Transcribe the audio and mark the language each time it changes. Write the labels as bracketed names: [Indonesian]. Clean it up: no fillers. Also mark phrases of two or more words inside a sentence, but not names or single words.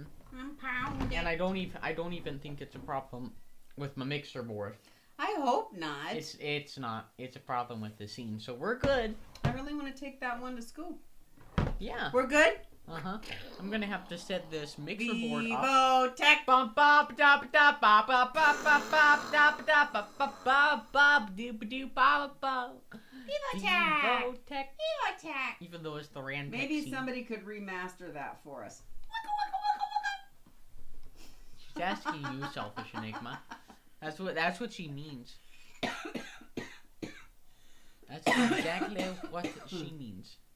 [English] And pound it. And I don't even think it's a problem with my mixer board. I hope not. It's not. It's a problem with the scene. So we're good. I really want to take that one to school. Yeah. We're good? Uh-huh. I'm gonna have to set this mixer board up. VIVOtek. Bum bop da da ba ba ba ba ba da da ba ba ba ba do do ba ba. VIVOtek. VIVOtek. VIVOtek. Even though it's the Rand. Maybe somebody could remaster that for us. She's asking you, selfish Enigma. That's what she means. That's exactly what she means.